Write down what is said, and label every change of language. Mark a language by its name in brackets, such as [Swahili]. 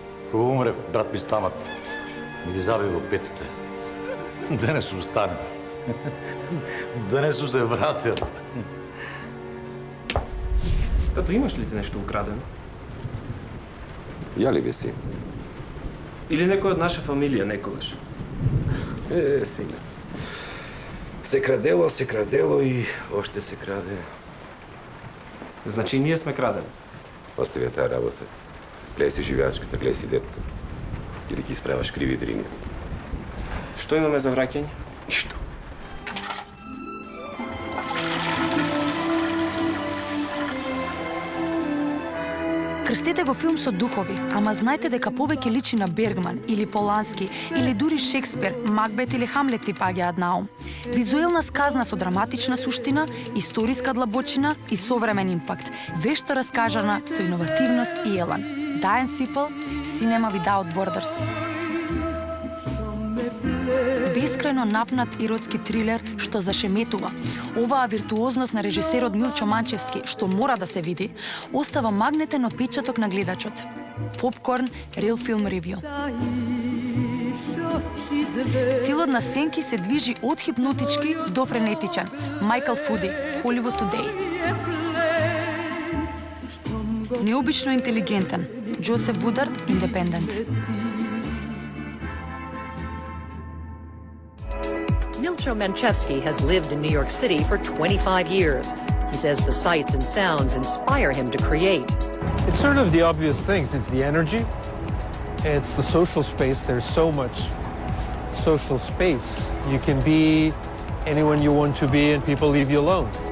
[Bulgarian] Хубаво умре, брат ми Стамък. Ми ги заби в петите. Да не се остане. Да не се вратят. Тато, имаш ли ти нещо украдено? Я ли би си? [Macedonian] Или некој од наша фамилија некогаш? [Bulgarian] Сега. Се крадело и още се краде. Значи и ние сме крадени. Остави я тая работа. Гледай си живеачката, гледай си детето. Или ги изправяш кривите линии. [Macedonian] Што имаме за враќање? Ништо. Крстете го филм со духови, ама знајте дека повеќе личи на Бергман или Полански или дури Шекспир, Макбет или Хамлет ти паѓаат на ум. Визуелна сказна со драматична суштина, историска длабочина и современ импакт, вешто раскажана со иновативност и елан. Дайан Сипел, Cinema Without Borders. Бескрајно напнат иродски трилер што зашеметува. Оваа виртуозност на режисерот Милчо Манчевски, што мора да се види, остава магнетен отпечаток на гледачот. Попкорн, Real Film Review. Стилот на Сенки се движи од хипнотички до френетичен. Майкъл Фуди, Hollywood Today. Необично интелигентен. Джозеф Вудард, Independent. [English] Milcho Manchevsky has lived in New York City for 25 years. He says the sights and sounds inspire him to create. It's sort of the obvious things. It's the energy. It's the social space. There's so much social space. You can be anyone you want to be and people leave you alone.